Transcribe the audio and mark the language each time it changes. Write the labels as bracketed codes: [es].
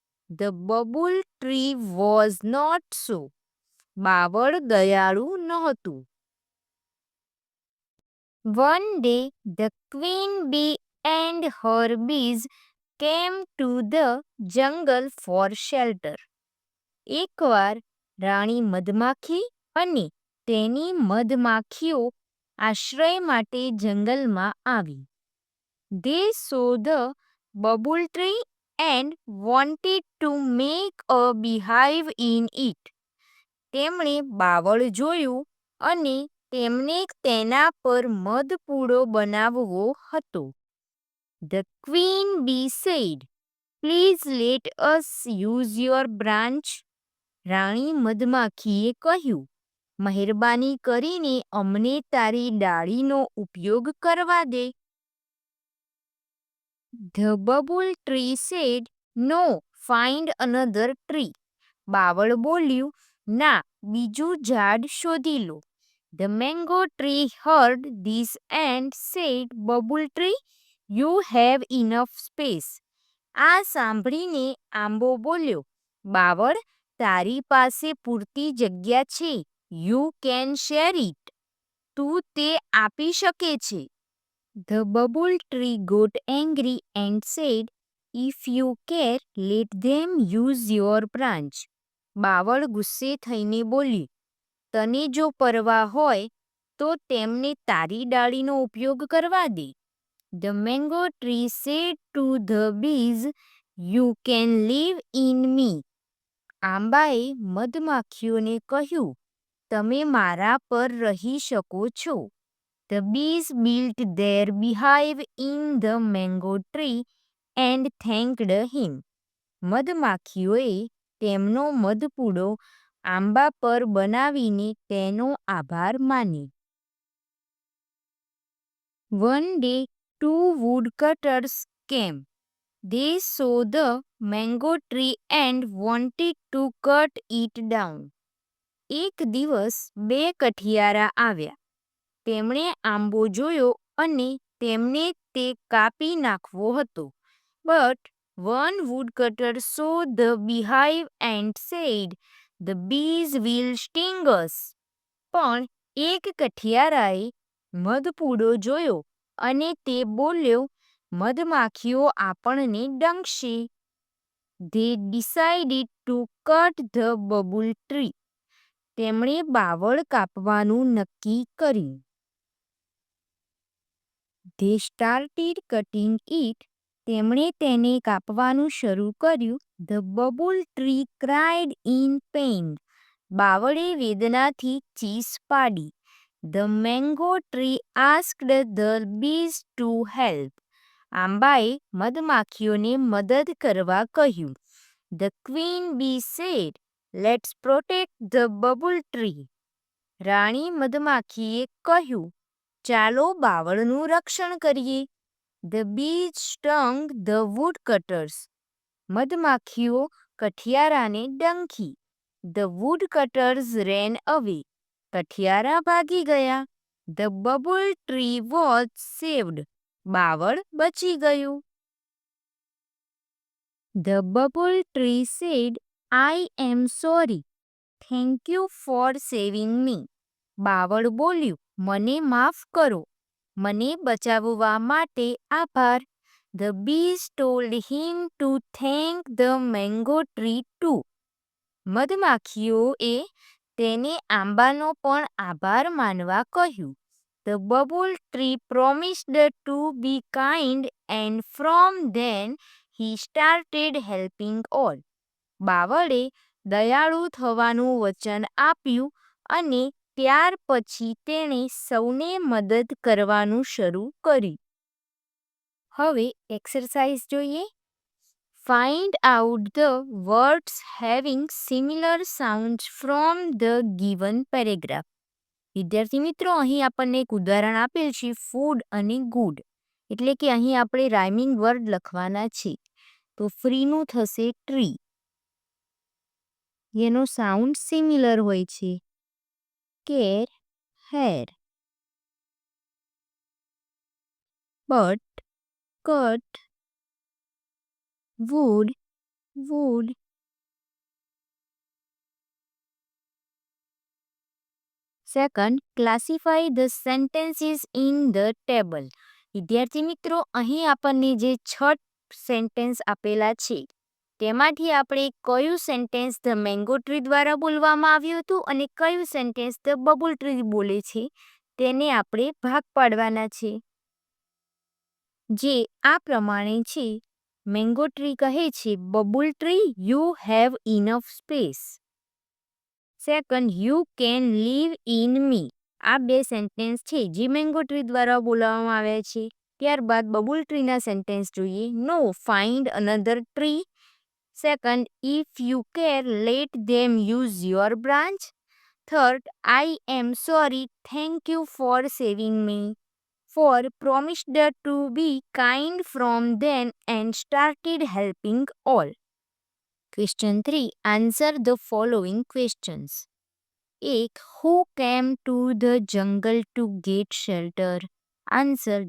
[en] The bubble tree was not so. [gu] બાવળ દયાળુ નહોતું. [en] One day the queen bee and her bees came to the jungle for shelter. [gu] એકવાર રાણી મધમાખી અને તેની મધમાખીઓ આશ્રય માટે જંગલમાં આવી. [en] They saw the bubble tree and wanted to make a beehive in it. [gu] તેમણે બાવળ જોયું અને તેમને તેના પર મધપૂડો બનાવવો હતો. [en] The queen bee said, "Please let us use your branch." [gu] રાણી મધમાખીએ કહ્યું, મહેરબાની કરીને અમને તારી ડાળીનો ઉપયોગ કરવા દે. [en] The bubble tree said, "No, find another tree." [gu] બાવળ બોલ્યું, ના, બીજું ઝાડ શોધી લો. [en] The mango tree heard this and said, "Bubble tree, you have enough space." [gu] આ સાંભળીને આંબો બોલ્યો, બાવળ, તારી પાસે પૂરતી જગ્યા છે. [en] You can share it. [gu] તું તે આપી શકે છે. [en] The bubble tree got angry and said, "If you care, let them use your branch." [gu] બાવળ ગુસ્સે થઈને બોલી, તને જો પરવા હોય તો તેમને તારી ડાળીનો ઉપયોગ કરવા દે. [en] The mango tree said to the bees, "You can live in me." [gu] આંબાએ મધમાખીઓને કહ્યું, તમે મારા પર રહી શકો છો. [en] The bees built their beehive in the mango tree and thanked him. [gu] મધમાખીઓએ તેમનો મધપૂડો આંબા પર બનાવીને તેનો આભાર માન્યો. [en] One day, two woodcutters came. They saw the mango tree and wanted to cut it down. [gu] એક દિવસ બે કઠિયારા આવ્યા. તેમણે આંબો જોયો અને તેમને તે કાપી નાખવો હતો. [en] But one woodcutter saw the beehive and said, "The bees will sting us." [gu] પણ એક કઠિયારાએ મધપૂડો જોયો અને તે બોલ્યો, મધમાખીઓ આપણને ડંખશે. [en] They decided to cut the bubble tree. [gu] તેમણે બાવળ કાપવાનું નક્કી કર્યું. [en] They started cutting it. [gu] તેમણે તેને કાપવાનું શરૂ કર્યું. [en] The bubble tree cried in pain. [gu] બાવળે વેદનાથી ચીસ પાડી. [en] The mango tree asked the bees to help. [gu] આંબાએ મધમાખીઓને મદદ કરવા કહ્યું. [en] The queen bee said, "Let's protect the bubble tree." [gu] રાણી મધમાખીએ કહ્યું, ચાલો બાવળનું રક્ષણ કરીએ. [en] The bees stung the woodcutters. [gu] મધમાખીઓ કઠિયારાને ડંખી. [en] The woodcutters ran away. [gu] કઠિયારા ભાગી ગયા. [en] The bubble tree was saved. [gu] બાવળ બચી ગયું. [en] The bubble tree said, I am sorry. Thank you for saving me. [gu] બાવળ બોલ્યું, મને માફ કરો. મને બચાવવા માટે આભાર. [en] The bees told him to thank the mango tree too. [gu] મધમાખીઓએ તેને આંબાનો પણ આભાર માનવા કહ્યું. [en] The bubble tree promised to be kind and from then he started helping all. [gu] બાવળે દયાળુ થવાનું વચન આપ્યું અને ત્યાર પછી તેણે સૌને મદદ કરવાનું શરૂ કર્યું. હવે એક્સરસાઇઝ જોઈએ. [en] Find out the words having similar sounds from the given paragraph. [gu] વિદ્યાર્થી મિત્રો, અહીં આપણને એક ઉદાહરણ આપેલ છે ફૂડ અને ગુડ, એટલે કે અહીં આપણે રાઇમિંગ વર્ડ લખવાના છે. તો ફ્રીનું થશે ટ્રી, એનો સાઉન્ડ સિમિલર હોય છે. [en] Care, hair. But, cut. wood, wood. Second, classify the sentences in the table. [gu] વિદ્યાર્થી મિત્રો, અહીં આપણને જે 6 સેન્ટેન્સ આપેલા છે તેમાંથી આપણે કયું સેન્ટેન્સ ધ મેંગો ટ્રી દ્વારા બોલવામાં આવ્યું હતું અને કયું સેન્ટેન્સ ધ બબલ ટ્રી બોલે છે તેને આપણે ભાગ પાડવાના છે, જે આ પ્રમાણે છે. [en] mango tree [gu] કહે છે, [en] Babul tree, you have enough space. Second, you can live in me. [gu] આ બે સેન્ટેન્સ છે જે મેંગો ટ્રી દ્વારા બોલાવવામાં આવ્યા છે. ત્યારબાદ બબુલ ટ્રીના સેન્ટેન્સ જોઈએ. [en] No, find another tree. Second, if you care let them use your branch. Third, I am sorry, thank you for saving me. Four, promised to be kind from then and started helping all. Question 3. Answer the following questions. 1. Who came to the jungle to get shelter? Answer.